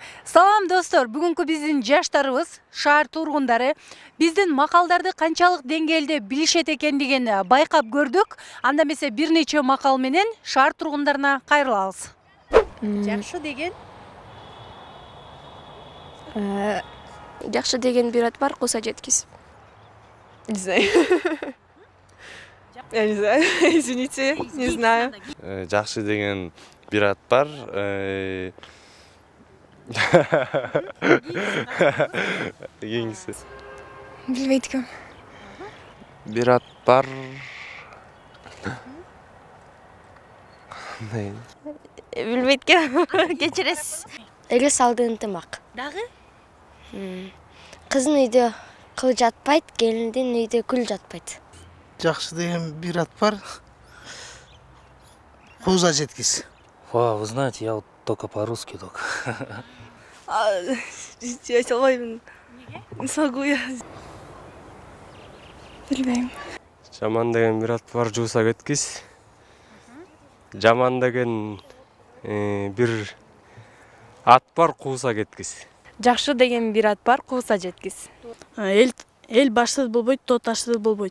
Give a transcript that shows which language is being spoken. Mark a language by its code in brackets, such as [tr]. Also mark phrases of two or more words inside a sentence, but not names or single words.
[ky] Салам достор, бүгүнкү биздин жаштарыбыз, шаар тургундары биздин макалдарды канчалык деңгээлде билишет экендигин байкап көрдүк. Анда эмесе бир нече макал менен шаар тургундарына кайрылабыз. Жакшы деген Жакшы деген бир ат бар, куса жеткиз. [ru] Не знаю. Я не знаю, извините, не знаю. [ky] Жакшы деген бир ат бар. Кийинкиси. Билбейт экем. Бир ат бар. Билбейт экем. Кечиресиз. Эле салды ынтымак. дагы Кыздын үйдө кыл жатпайт, келиндин үйдө күл жатпайт. Жакшы деген бир ат бар. Куза жеткиз. [ru] Вы знаете, я вот только по-русски только. [ky] Я айта албайм. [ru] Не смогу я. [ky] Билбейм. Жаман деген бир ат бар, жууса кеткиз. Жаман деген бир ат бар, кууса кеткиз. Жакшы деген бир ат бар, кууса жеткиз. Эл башсыз болбойт, тоо ташсыз болбойт.